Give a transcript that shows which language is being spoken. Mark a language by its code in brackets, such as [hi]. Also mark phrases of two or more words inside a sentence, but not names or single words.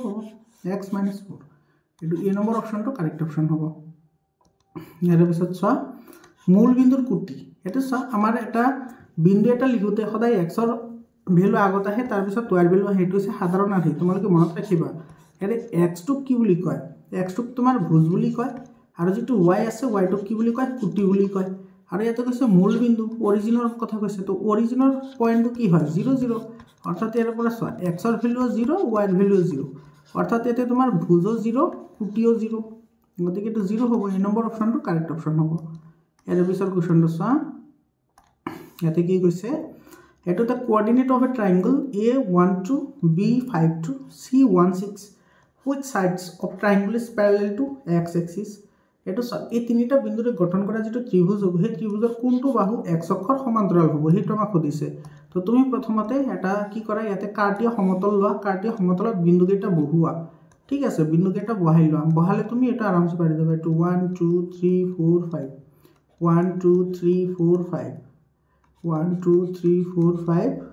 [as] হ'ব x - 4 এটো এ নম্বৰ অপশনটো [en] correct option [as] হ'ব ইয়াৰ পিছত চোৱা মূল বিন্দুৰ কুটি এটা চোৱা আমাৰ এটা বিন্দু এটা লিখোতে সদায় x ৰ ভ্যালু আগত আহে তাৰ পিছত y ৰ ভ্যালু হেতু হৈছে সাধাৰণ আহে তোমালোকে মনত ৰাখিবা এৰে x টো কি বুলি কয় x টো তোমাৰ ভুজ বুলি কয় আৰু যেটো y আছে y টো কি বুলি কয় কুটি বুলি কয় আৰু ইয়াতে কৈছে মূল বিন্দু অৰিজিনৰ কথা কৈছে তো অৰিজিনৰ পয়েন্টটো কি হয় 0 0 অৰ্থাৎ ইয়াৰ পৰা চোৱা x ৰ ভ্যালু 0 y ৰ ভ্যালু 0 অর্থাৎ এতে তোমার ভুজও 0 কুটিও 0 গতিকে এটো 0 হ'ব এই নম্বৰ অপশনটো [en] correct option [as] হ'ব এর পিছৰ কোৱেশ্চনটো চোৱা ইয়াতে কি কৈছে এটো [en] the coordinate of a triangle A12 B52 C16 which sides of triangle is parallel to x axis এটো এই তিনিটা বিন্দুৰে গঠন কৰা যেটো ত্ৰিভুজ হ'ব সেই ত্ৰিভুজৰ কোনটো বাহু x অক্ষৰ সমান্তৰাল হ'ব হেতু আমাক সুধিছে তো তুমি প্ৰথমতে এটা কি কৰা ইয়াতে কাৰ্টীয় সমতল লোৱা কাৰ্টীয় সমতলত বিন্দু কেইটা বহুৱা ঠিক আছে বিন্দু কেইটা বহাই লোৱা বহালে তুমি এটা আৰামসে পাৰি যাবা এটো 1 2 3 4 5 1 2 3 4 5 1 2 3 4 5